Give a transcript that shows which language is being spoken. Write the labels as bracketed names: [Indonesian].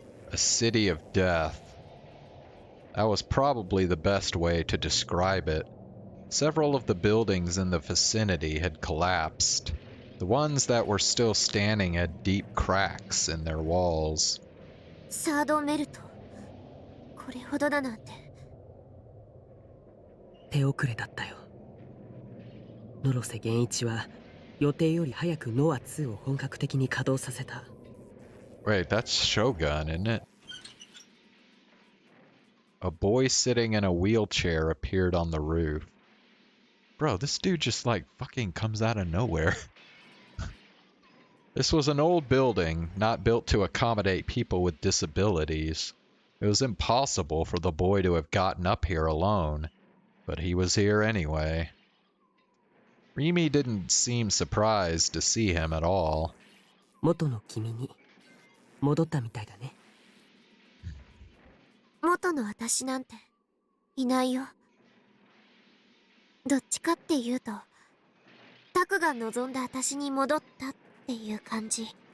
[English] A city of death. That was probably the best way to describe it. Several of the buildings in the vicinity had collapsed. The ones that were still standing had deep cracks in their walls. [Japanese] サードメルト、これほどだなんて。手遅れだったよ。野呂瀬源一は予定より早くノア2を本格的に稼働させた。 [English] Wait, that's Shogun, isn't it? A boy sitting in a wheelchair appeared on the roof. Bro, this dude just like fucking comes out of nowhere. This was an old building, not built to accommodate people with disabilities. It was impossible for the boy to have gotten up here alone, but he was here anyway. Rimi didn't seem surprised to see him at all. [Japanese] 元の君に戻ったみたいだね。元の私なんていないよ。どっちかっていうと、タクが望んだ私に戻ったっていう感じ。